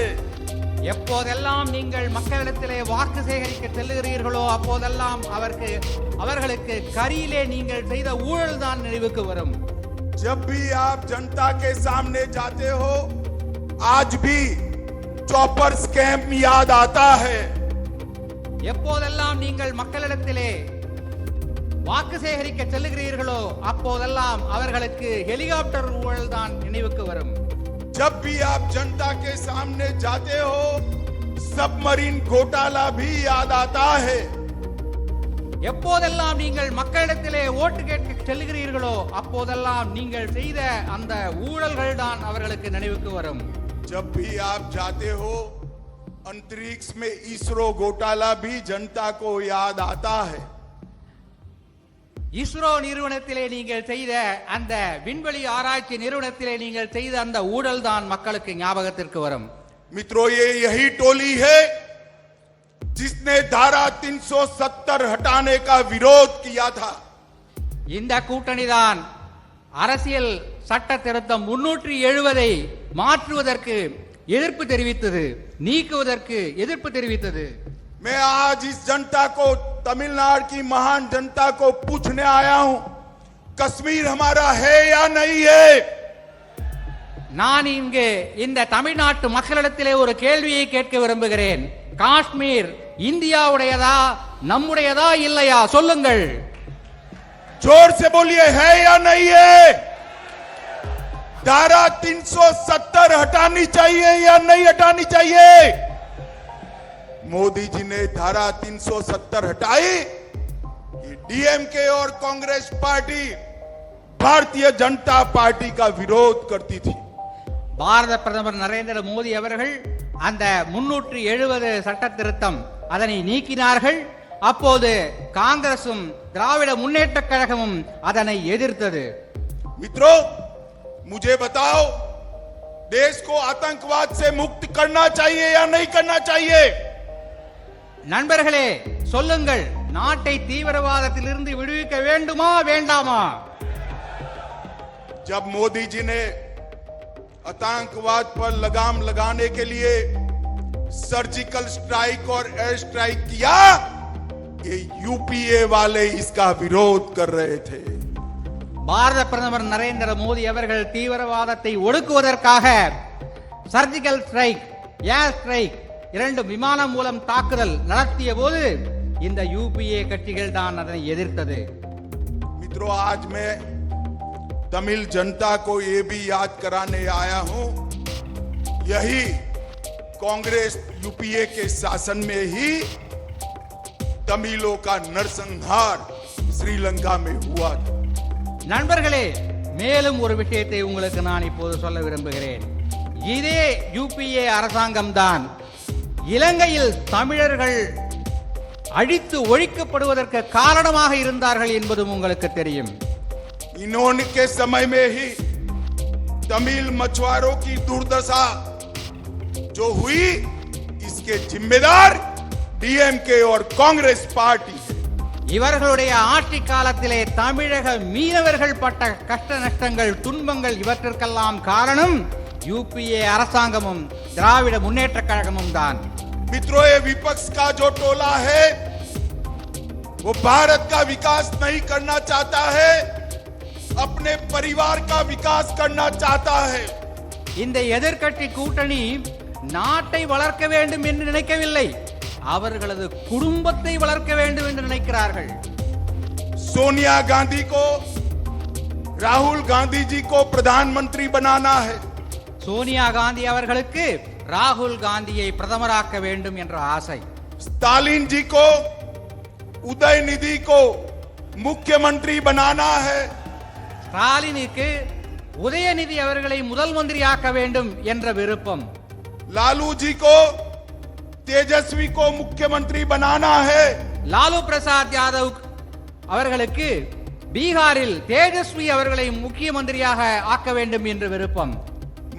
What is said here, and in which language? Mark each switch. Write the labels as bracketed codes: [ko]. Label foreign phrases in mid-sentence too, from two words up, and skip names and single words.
[ta] எப்போதெல்லாம் நீங்கள் மக்களிடத்திலே வாக்கு சேகரிக்க செல்லுகிறீர்களோ அப்போதெல்லாம் அவர்களுக்கு கரியிலே நீங்கள் செய்த ஊழல் தான் நினைவுக்கு வரும். [hi] जब भी आप जनता के सामने जाते हो आज भी [en] chopper scam [hi] याद आता है. [ta] எப்போதெல்லாம் நீங்கள் மக்களிடத்திலே வாக்கு சேகரிக்க செல்லுகிறீர்களோ அப்போதெல்லாம் அவர்களுக்கு ஹெலிகாப்டர் ஊழல் தான் நினைவுக்கு வரும். [hi] जब भी आप जनता के सामने जाते हो सबमरीन घोटाला भी याद आता है. [ta] எப்போதெல்லாம் நீங்கள் மக்களிடத்திலே ஓட்டு கேட்க செல்லுகிறீர்களோ அப்போதெல்லாம் நீங்கள் செய்த அந்த ஊழல்கள் தான் அவர்களுக்கு நினைவுக்கு வரும். [hi] जब भी आप जाते हो अंतरिक्ष में इसरो घोटाला भी जनता को याद आता है. [ta] இஸ்ரோ நிறுவனத்திலே நீங்கள் செய்த அந்த விண்வெளி ஆராய்ச்சி நிறுவனத்திலே நீங்கள் செய்த அந்த ஊழல் தான் மக்களுக்கு ஞாபகத்திற்கு வரும். [hi] मित्रों ये यही टोली है जिसने धारा 370 हटाने का विरोध किया था. [ta] இந்த கூட்டணி தான் அரசியல் சட்ட திருத்தம் 370 மாற்றுவதற்கு எதிர்ப்பு தெரிவித்தது, நீக்குவதற்கு எதிர்ப்பு தெரிவித்தது. [hi] मैं आज इस जनता को तमिलनाडु की महान जनता को पूछने आया हूं कश्मीर हमारा है या नहीं है. [ta] நான் இங்கு இந்த தமிழ்நாட்டு மக்களிடத்திலே ஒரு கேள்வியை கேட்க விரும்புகிறேன். காஷ்மீர் இந்தியாவுடையதா நம்முடையதா இல்லையா சொல்லுங்கள். [hi] जोर से बोलिए है या नहीं है. धारा 370 हटानी चाहिए या नहीं हटानी चाहिए. मोदी जी ने धारा 370 हटाई. ये डीएमके और कांग्रेस पार्टी भारतीय जनता पार्टी का विरोध करती थी. [ta] பாரத பிரதமர் நரேந்திர மோடி அவர்கள் அந்த 370 சட்ட திருத்தம் அதனை நீக்கினார்கள். அப்போது காங்கிரசும் திராவிட முன்னேற்ற கழகமும் அதனை எதிர்த்தது. [hi] मित्रों मुझे बताओ देश को आतंकवाद से मुक्त करना चाहिए या नहीं करना चाहिए. [ta] நண்பர்களே சொல்லுங்கள், நாட்டை தீவிரவாதத்திலிருந்து விடுவிக்க வேண்டுமா வேண்டாமா. [hi] जब मोदी जी ने आतंकवाद पर लगाम लगाने के लिए [en] surgical strike [hi] और [en] air strike [hi] किया ये यूपीए वाले इसका विरोध कर रहे थे. [ta] பாரத பிரதமர் நரேந்திர மோடி அவர்கள் தீவிரவாதத்தை ஒடுக்குவதற்காக [en] surgical strike, air strike, [ta] 2 விமானம் மூலம் தாக்குதல் நடத்திய போது இந்த யூபிஏ கட்சிகள் தான் அதனை எதிர்த்தது. [hi] मित्रों आज मैं तमिल जनता को ये भी याद कराने आया हूं यही कांग्रेस यूपीए के शासन में ही तमिलों का नरसंहार श्रीलंका में हुआ था. [ta] நண்பர்களே மேலும் ஒரு விஷயத்தை உங்களுக்கு நான் இப்போது சொல்ல விரும்புகிறேன். இதே யூபிஏ அரசாங்கம் தான் இலங்கையில் தமிழர்கள் அழித்து ஒழிக்கப்படுவதற்கு காரணமாக இருந்தார்கள் என்பதும் உங்களுக்கு தெரியும். [hi] इन्होंने के समय में ही तमिल मछुआरों की दुर्दशा जो हुई इसके जिम्मेदार डीएमके और कांग्रेस पार्टी. [ta] இவர்களுடைய ஆட்சி காலத்திலே தமிழக மீனவர்கள் பட்ட கஷ்ட நஷ்டங்கள், துன்பங்கள் இவற்றிற்கெல்லாம் காரணம் யூபிஏ அரசாங்கமும் திராவிட முன்னேற்ற கழகமும் தான். [hi] मित्रों ये विपक्ष का जो टोला है वो भारत का विकास नहीं करना चाहता है, अपने परिवार का विकास करना चाहता है. [ta] இந்த எதிர்க்கட்சி கூட்டணி நாட்டை வளர்க்க வேண்டும் என்று நினைக்கவில்லை, அவர்களது குடும்பத்தை வளர்க்க வேண்டும் என்று நினைக்கிறார்கள். [hi] सोनिया गांधी को राहुल गांधी जी को प्रधानमंत्री बनाना है. [ta] சோனியா காந்தி அவர்களுக்கு ராகுல் காந்தியை பிரதமராக்க வேண்டும் என்ற ஆசை. [hi] स्टालिन जी को उदयनिधि को मुख्यमंत्री बनाना है. [ta] ஸ்டாலினுக்கு உதயநிதி அவர்களை முதல் மந்திரியாக்க வேண்டும் என்ற விருப்பம். [hi] लालू जी को तेजस्वी को मुख्यमंत्री बनाना है. [ta] லாலு பிரசாத் யாதவ் அவர்களுக்கு பீகாரில் தேஜஸ்வி அவர்களை முக்கிய மந்திரியாக ஆக்க வேண்டும் என்று விருப்பம்.